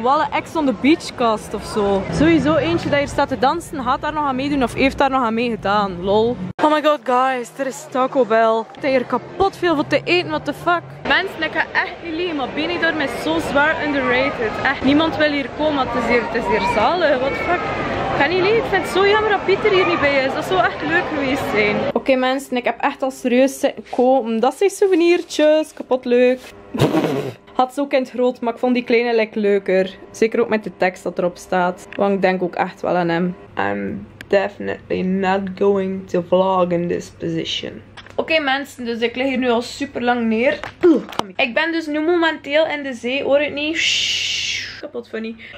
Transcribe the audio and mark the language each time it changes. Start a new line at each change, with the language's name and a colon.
Dutch: Wallen Ex on the Beach cast of zo. Sowieso eentje dat hier staat te dansen, gaat daar nog aan meedoen of heeft daar nog aan meegedaan. Lol.
English: Oh my god guys,
Dutch: er is Taco Bell. Het is hier kapot veel voor te eten,
English: what the fuck.
Dutch: Mensen, ik ga echt niet liegen, maar Benidorm is zo zwaar underrated. Echt, niemand wil hier komen, het is hier zalig,
English: what the fuck.
Dutch: Ik ga niet liegen, ik vind het zo jammer dat Pieter hier niet bij is. Dat zou echt leuk geweest zijn. Oké mensen, ik heb echt al serieus zitten kopen. Dat zijn souvenirtjes, kapot leuk. Had ze ook in het groot, maar ik vond die kleine lekker leuker. Zeker ook met de tekst dat erop staat. Want ik denk ook echt wel aan hem.
English: I'm definitely not going to vlog in this position.
Dutch: Oké mensen, dus ik lig hier nu al super lang neer. Ik ben dus nu momenteel in de zee, hoor het niet? Shhh, kapot funny.